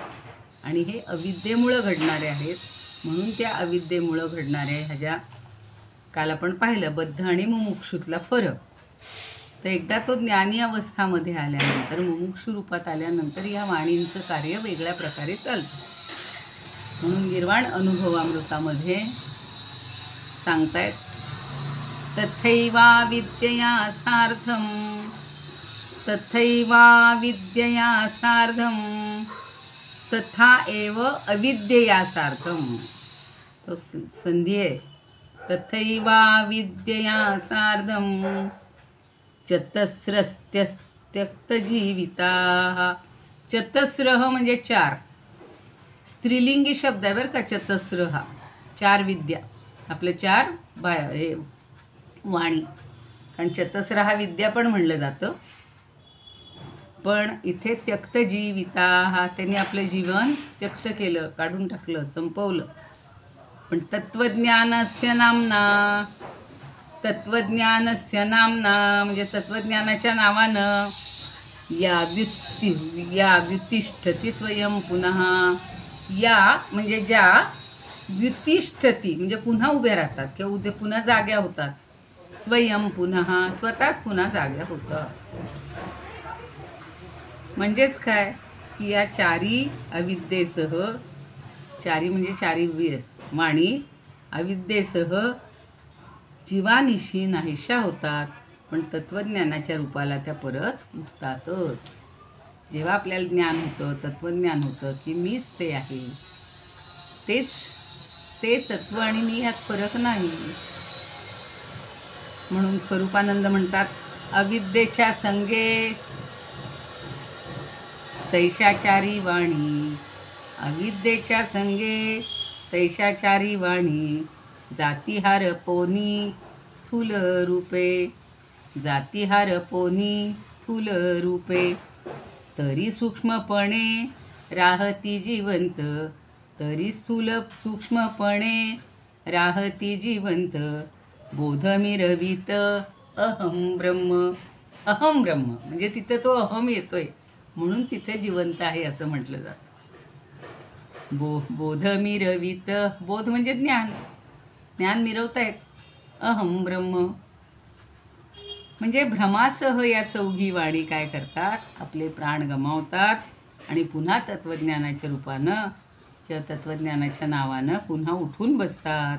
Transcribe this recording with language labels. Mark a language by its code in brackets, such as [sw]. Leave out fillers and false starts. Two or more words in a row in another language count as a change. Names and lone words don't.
[mr] आणि हे अविद्येमुळं घडणारे आहेत. म्हणून त्या अविद्येमुळं घडणाऱ्या ह्याच्या काल आपण पाहिलं बद्ध आणि मुमुक्षूतला फरक. तर एकदा तो ज्ञानी अवस्थामध्ये आल्यानंतर, मुमुक्षू रूपात आल्यानंतर या वाणींचं कार्य वेगळ्या प्रकारे चालतं. म्हणून गिर्वाण अनुभवामृतामध्ये सांगतायत, [sa] तथैवा विद्यया सार्धम तथा एव अविद्यया सार्धम. [mr] तो संधी आहे. [sa] तथैवा विद्यया सार्धं चतस्रस्त्यक्तजीविताः. [mr] चतस्रः म्हणजे 4, स्त्रीलिंगी शब्द आहे बरं का चतस्र हा. 4 विद्या, आपले 4 हे वाणी, कारण चतस्र हा विद्या पण म्हणलं जातं. पण इथे त्यक्तजीविता हा, त्यांनी आपलं जीवन त्यक्त केलं, काढून टाकलं, संपवलं. [sa] पण तत्त्वज्ञानस्य नामना, तत्त्वज्ञानस्य नामना [mr] म्हणजे तत्त्वज्ञानाच्या नावानं [sa] या व्युतिष्ठती स्वयं पुनः. [mr] या म्हणजे ज्या, व्युतिष्ठती म्हणजे पुन्हा उभ्या राहतात किंवा उद्या पुन्हा जाग्या होतात. [sa] स्वयं पुनः [mr] स्वतःच पुन्हा जाग्या होतात. म्हणजेच काय की या 4 अविद्येसह, 4 म्हणजे 4 वाणी अविद्येसह जीवानिशी नाहीशा होतात, पण तत्त्वज्ञानाच्या रूपाला त्या परत उठतातच. जेव्हा आपल्याला ज्ञान होतं, तत्त्वज्ञान होतं की मीच ते आहे, तेच ते तत्त्व आणि मी यात फरक नाही. म्हणून स्वरूपानंद म्हणतात, अविद्येच्या संगे तैशाचारी वाणी, अविद्येच्या संगे तैशाचारी वाणी. जातिहार पोनी स्थूल रूपे, जातिहार पोनी स्थूल रूपे. तरी सूक्ष्मपणे राहती जिवंत, तरी स्थूल सूक्ष्मपणे राहती जिवंत. बोध मिरवित [sa] अहम ब्रह्म. अहम ब्रह्म [mr] म्हणजे तिथे तो अहम येतोय, म्हणून तिथे जिवंत आहे असं म्हटलं जातं. बोध मिरवित, बोध म्हणजे ज्ञान, ज्ञान मिरवतायत. [sa] अहम ब्रह्म [mr] म्हणजे भ्रमासह या 4 वाणी काय करतात, आपले प्राण गमावतात आणि पुन्हा तत्त्वज्ञानाच्या रूपानं किंवा तत्त्वज्ञानाच्या नावानं पुन्हा उठून बसतात.